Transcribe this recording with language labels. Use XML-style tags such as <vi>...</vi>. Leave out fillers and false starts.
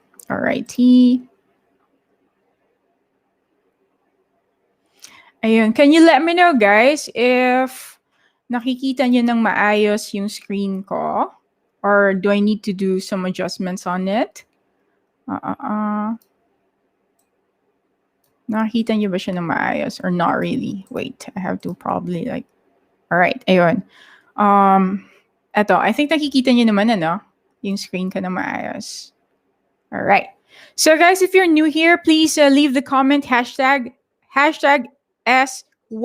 <en>All righty.</en> <tl>Ayun.</tl> <en>Can you let me know, guys, if</en> <tl>nakikita niyo ng maayos yung screen ko?</tl> <en>Or do I need to do some adjustments on it?</en> <tl>Nakikita niyo ba siya ng maayos</tl> <en>or not really? Wait, I have to probably all right,</en> <tl>ayun. Eto,</tl> <en>I think</en> <tl>nakikita niyo naman yung screen ko ng maayos.</tl> <en>All right. So guys, if you're new here, please leave the comment hashtag SYWHTSNW.</en>